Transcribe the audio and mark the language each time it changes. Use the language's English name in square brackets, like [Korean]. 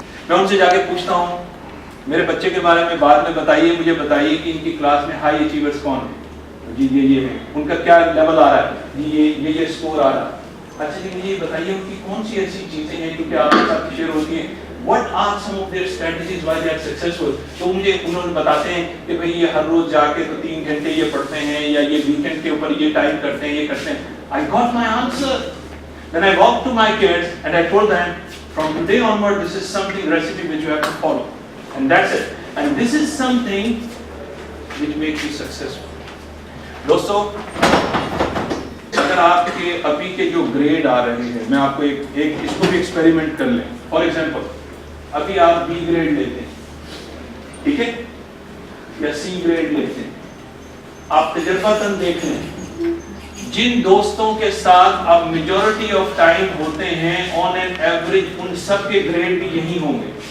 [Hindi] मैं उनसे जाके पूछता हूं मेरे बच्चे के बारे में बाद में बताइए, मुझे बताइए कि इनकी क्लास में हाई अचीवर्स कौन है जी, ये है, उनका क्या लेवल आ रहा है जी, ये स्कोर आ रहा है। अच्छा जी मुझे ये बताइए उनकी कौन सी ऐसी चीजें हैं क्योंकि आपके साथ शेयर होती हैं, [English] What are some of their strategies why they are successful? [Hindi] तो मुझे उन्होंने बताते हैं कि भाई ये हर रोज जाके तो 3 घंटे ये पढ़ते हैं या ये वीकेंड के ऊपर ये टाइम करते हैं, ये करते हैं। [English] I got my answer. Then I walked to my kids and I told them from today onward this is something recipe which you have to follow and that's it. And this is something which makes you successful. [Hindi] दोस्तों अगर आपके अभी के जो grade आ रहे हैं, मैं आपको एक इसको भी एक्सपेरिमेंट कर लें। फॉर एग्जांपल अभी आप बी ग्रेड लेते हैं, ठीक है, या सी ग्रेड लेते हैं, आप तजर्बातन देख लें जिन दोस्तों के साथ आप [English] majority of time [Hindi] होते हैं [English] on an average [Hindi] उन सब के ग्रेड भी यही होंगे।